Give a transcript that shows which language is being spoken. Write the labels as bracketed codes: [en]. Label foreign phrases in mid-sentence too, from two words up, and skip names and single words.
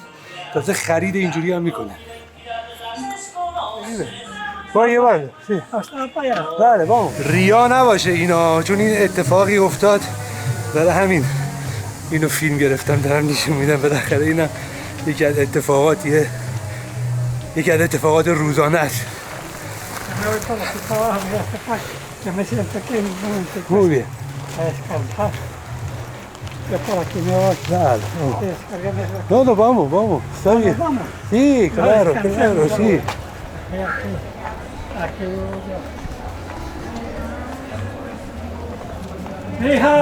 [fa] تازه خرید اینجوری هم میکنه. یه بار بله بامو ریا نباشه اینا، چون این اتفاقی افتاد برای همین اینو فیلم گرفتم دارم نشون میدم. بالاخره اینم یکی از اتفاقات روزانه است. [es] Que me siento aquí en un momento Muy bien. a descansar. Yo por aquí me voy. Dale. Descargueme eso. No, vamos. Está bien. Vamos. Sí, claro, sí. Aquí voy yo. ¡Hija!